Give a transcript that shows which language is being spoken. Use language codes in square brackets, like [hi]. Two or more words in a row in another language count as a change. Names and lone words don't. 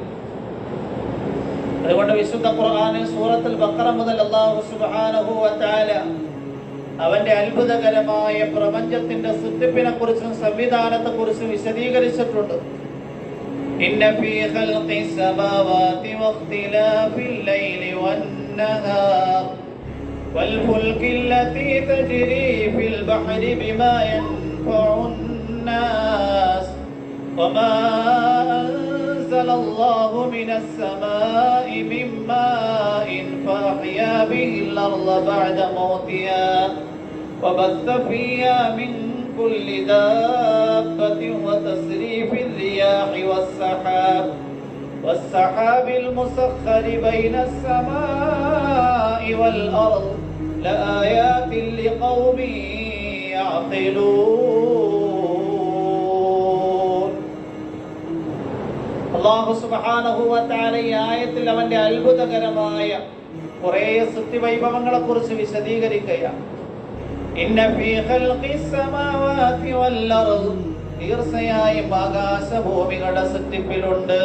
[ml] അതുകൊണ്ട് വിശുദ്ധ ഖുർആനിൽ സൂറത്തുൽ ബഖറ മുതൽ [ar] الله سبحانه وتعالى [ml] അവന്റെ അത്ഭുതകരമായ പ്രപഞ്ചത്തിന്റെ സൃഷ്ടിപ്പിനെ കുറിച്ചും സംവിധാനത്തെ കുറിച്ചും വിശദീകരിച്ചിട്ടുണ്ട്. [ar] إن في خلق السماوات واختلاف الليل والنهار والفلك التي تجري في البحر بما ينفع الناس وما أنزل الله من السماء من ماء فأحيا به الأرض بعد موتها وبث فيها من كل دابة وتصريف الرياح والسحاب المسخر بين السماء والأرض لآيات لقوم يعقلون. الله سبحانه وتعالى [ml] ഈ ആയത്തിൽ അവന്റെ അത്ഭുതകരമായ കുറേ സൃഷ്ടിവൈഭവങ്ങളെ കുറിച്ച് വിശദീകരിക്കുകയാണ്. [ar] إن في خلق السماوات والأرض, [ml] തീർച്ചയായും ആകാശഭൂമികളുടെ സൃഷ്ടിപ്പിലുണ്ട്.